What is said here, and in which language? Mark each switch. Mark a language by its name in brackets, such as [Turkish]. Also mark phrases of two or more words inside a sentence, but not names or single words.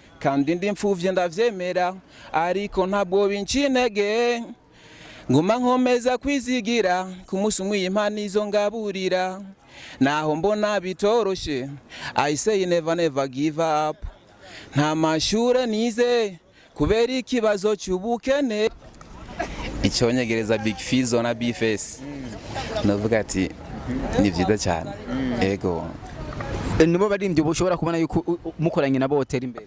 [Rundi] kandi ndi mfuvye ndavyemera ariko ntabwo bincinege nguma nkomeza kwizigira ku musi umwe impano izo ngaburira naho mbona bitoroshe [English] I say never give up [Rundi] nta mashure nize kubera ikibazo cy'ubukene icyonyegereza Big Fizzo na Bface navuga ati ni vyiza cyane ego nibo baririmbyi ushobora kubona yuko mukoranye nabo hoteli imbere